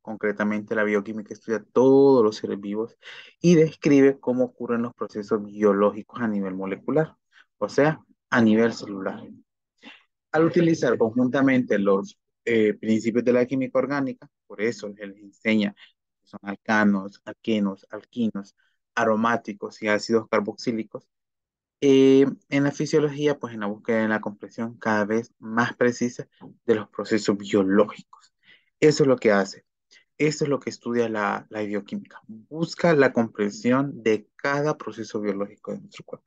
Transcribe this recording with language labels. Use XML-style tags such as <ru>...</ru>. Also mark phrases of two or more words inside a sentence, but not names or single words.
<es>Concretamente, la bioquímica estudia todos los seres vivos y describe cómo ocurren los procesos biológicos a nivel molecular, o sea, a nivel celular. Al utilizar conjuntamente los principios de la química orgánica, por eso se les enseña que son alcanos, alquenos, alquinos, aromáticos y ácidos carboxílicos. En la fisiología, pues en la búsqueda de la comprensión cada vez más precisa de los procesos biológicos. Eso es lo que hace, eso es lo que estudia la bioquímica. Busca la comprensión de cada proceso biológico de nuestro cuerpo.</es>